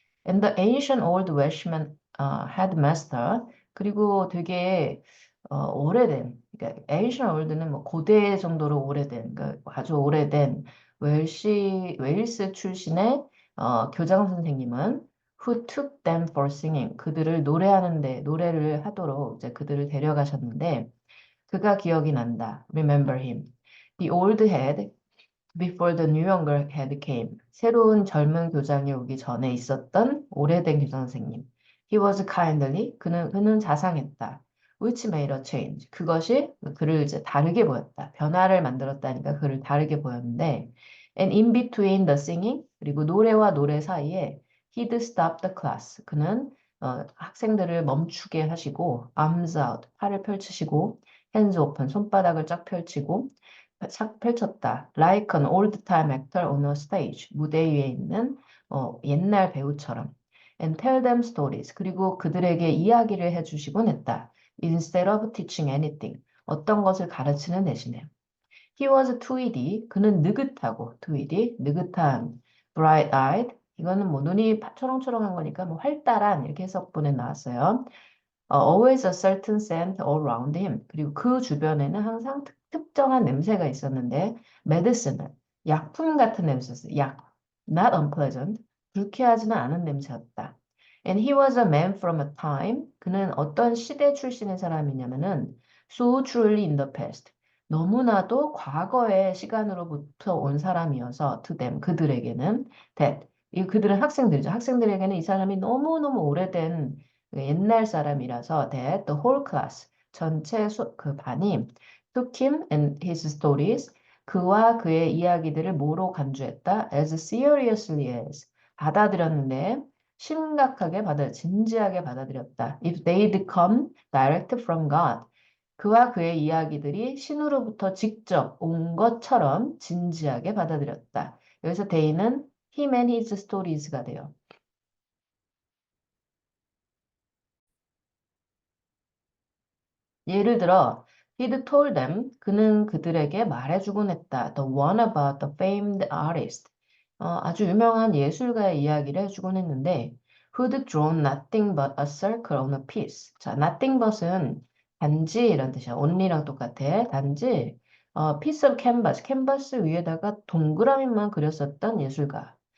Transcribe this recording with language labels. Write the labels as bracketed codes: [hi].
[en] And the ancient old Welshman headmaster, [ko] 그리고 되게 오래된, 그러니까 ancient old는 뭐 고대 정도로 오래된, 그러니까 아주 오래된 웨일스 출신의 교장 선생님은 [en] who took them for singing. [ko] 그들을 노래를 하도록 이제 그들을 데려가셨는데, 그가 기억이 난다. [en] Remember him. The old head before the new younger head came. [ko] 새로운 젊은 교장이 오기 전에 있었던 오래된 교장 선생님. [en] He was kindly. [ko] 그는 자상했다. [en] Which made a change. [ko] 그것이 그를 이제 다르게 보였다. 변화를 만들었다니까 그를 다르게 보였는데, [en] and in between the singing, [ko] 그리고 노래와 노래 사이에 [en] he'd stop the class. [ko] 그는 학생들을 멈추게 하시고, [en] arms out, [ko] 팔을 펼치시고, [en] hands open, [ko] 손바닥을 쫙 펼치고, 착 펼쳤다. [en] Like an old-time actor on a stage. [ko] 무대 위에 있는 옛날 배우처럼. [en] And tell them stories. [ko] 그리고 그들에게 이야기를 해주시곤 했다. [en] Instead of teaching anything. [ko] 어떤 것을 가르치는 대신에. [en] He was tweedy. [ko] 그는 느긋하고, tweedy, 느긋한, bright-eyed. 이거는 뭐 눈이 초롱초롱한 거니까 뭐 활달한 이렇게 해석본에 나왔어요. [en] Always a certain scent all around him. [ko] 그리고 그 주변에는 항상 특정한 냄새가 있었는데, medicine은 약품 같은 냄새였어요. 약, [en] not unpleasant. [ko] 불쾌하지는 않은 냄새였다. [en] And he was a man from a time. [ko] 그는 어떤 시대 출신의 사람이냐면은 [en] so truly in the past. [ko] 너무나도 과거의 시간으로부터 온 사람이어서 [en] to them, [ko] 그들에게는 that. 그들은 학생들이죠. 학생들에게는 이 사람이 너무너무 오래된 옛날 사람이라서 [en] that the whole class, [ko] 전체 그 반이 [en] took him and his stories, [ko] 그와 그의 이야기들을 뭐로 간주했다? [en] as seriously as, [ko] 받아들였는데 진지하게 받아들였다. [en] If they'd come direct from God, [ko] 그와 그의 이야기들이 신으로부터 직접 온 것처럼 진지하게 받아들였다. 여기서 they는 him and his stories가 돼요. 예를 들어, [en] he'd told them, [ko] 그는 그들에게 말해주곤 했다. [en] The one about the famed artist. [ko] 아주 유명한 예술가의 이야기를 해주곤 했는데, [en] who'd drawn nothing but a circle on a piece. [ko] 자, nothing but은 단지 이런 뜻이야. only랑 똑같아. 단지, [en] piece of canvas, [ko] 캔버스 위에다가 동그라미만 그렸었던 예술가.